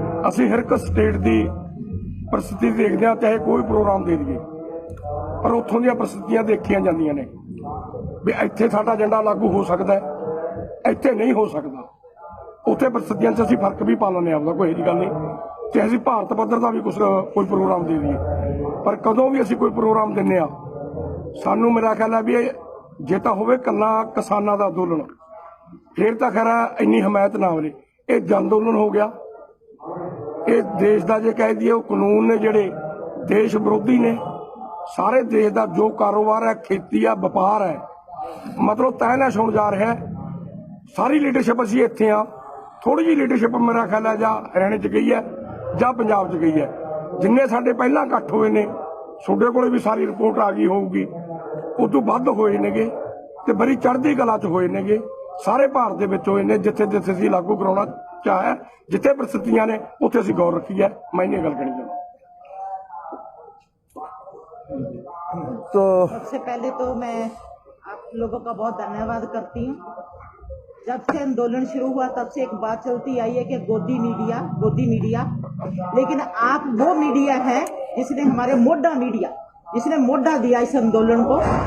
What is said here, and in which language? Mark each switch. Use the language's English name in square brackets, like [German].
[Punjabi] असीं हर एक स्टेट की परिस्थिति देखते हैं, चाहे कोई प्रोग्राम दे दईए, पर उत्थों दी परिस्थितियां देखियां जांदियां ने भी इत्थे साडा एजेंडा लागू हो सकता है, इत्थे नहीं हो सकता। उत्थे परिस्थितियां च असीं फर्क भी पा लैंदे, आपदा कोई ऐसी गल नहीं। ਤੇ ਅਸੀਂ ਭਾਰਤ ਪੱਧਰ ਦਾ ਵੀ ਕੋਈ ਪ੍ਰੋਗਰਾਮ ਦੇ ਦਈਏ। ਪਰ ਕਦੋਂ ਵੀ ਅਸੀਂ ਕੋਈ ਪ੍ਰੋਗਰਾਮ ਦਿੰਨੇ ਆ, ਸਾਨੂੰ ਮੇਰਾ ਖਿਆਲ ਹੈ ਵੀ ਇਹ ਜੇ ਤਾਂ ਹੋਵੇ ਕੱਲਾ ਕਿਸਾਨਾਂ ਦਾ ਅੰਦੋਲਨ, ਫਿਰ ਤਾਂ ਖੈਰ ਇੰਨੀ ਹਮਾਇਤ ਨਾ ਹੋਵੇ। ਇਹ ਜਨ ਅੰਦੋਲਨ ਹੋ ਗਿਆ। ਇਹ ਦੇਸ਼ ਦਾ ਜੇ ਕਹਿ ਦਈਏ ਉਹ ਕਾਨੂੰਨ ਨੇ ਜਿਹੜੇ ਦੇਸ਼ ਵਿਰੋਧੀ ਨੇ। ਸਾਰੇ ਦੇਸ਼ ਦਾ ਜੋ ਕਾਰੋਬਾਰ ਹੈ, ਖੇਤੀ ਆ, ਵਪਾਰ ਹੈ, ਮਤਲਬ ਤਹਿ-ਨਹਿਸ਼ ਹੋਣ ਜਾ ਰਿਹਾ ਹੈ। ਸਾਰੀ ਲੀਡਰਸ਼ਿਪ ਅਸੀਂ ਇੱਥੇ ਆ। ਥੋੜੀ ਜਿਹੀ ਲੀਡਰਸ਼ਿਪ ਮੇਰਾ ਖਿਆਲ ਹੈ ਜਾਂ ਹਰਿਆਣੇ 'ਚ ਗਈ ਹੈ ਜਾਂ ਪੰਜਾਬ 'ਚ ਗਈ ਹੈ। ਜਿੰਨੇ ਸਾਡੇ ਪਹਿਲਾਂ ਇਕੱਠ ਹੋਏ ਨੇ, ਤੁਹਾਡੇ ਕੋਲੇ ਵੀ ਸਾਰੀ ਰਿਪੋਰਟ ਆ ਗਈ ਹੋਊਗੀ, ਉਦੋਂ ਵੱਧ ਹੋਏ ਨੇਗੇ ਤੇ ਬੜੀ ਚੜ੍ਹਦੀ ਕਲਾ 'ਚ ਹੋਏ ਨੇਗੇ। ਸਾਰੇ ਭਾਰਤ ਦੇ ਵਿੱਚ ਹੋਏ ਨੇ। ਜਿੱਥੇ ਜਿੱਥੇ ਅਸੀਂ ਲਾਗੂ ਕਰਾਉਣਾ ਚਾਹਿਆ, ਜਿੱਥੇ ਪ੍ਰਸਥਿਤੀਆਂ ਨੇ ਉੱਥੇ ਅਸੀਂ ਗੌਰ ਰੱਖੀ ਹੈ। ਮੈਂ ਇਹ ਗੱਲ ਕਹਿਣੀ ਚਾਹੁੰਦਾ। [Hindi] तो सबसे पहले तो मैं आप लोगों का बहुत धन्यवाद करती हूँ। जब से आंदोलन शुरू हुआ तब से एक बात चलती आई है कि गोदी मीडिया, लेकिन आप वो मीडिया है जिसने हमारे मोटा मीडिया, जिसने मोटा दिया इस आंदोलन को।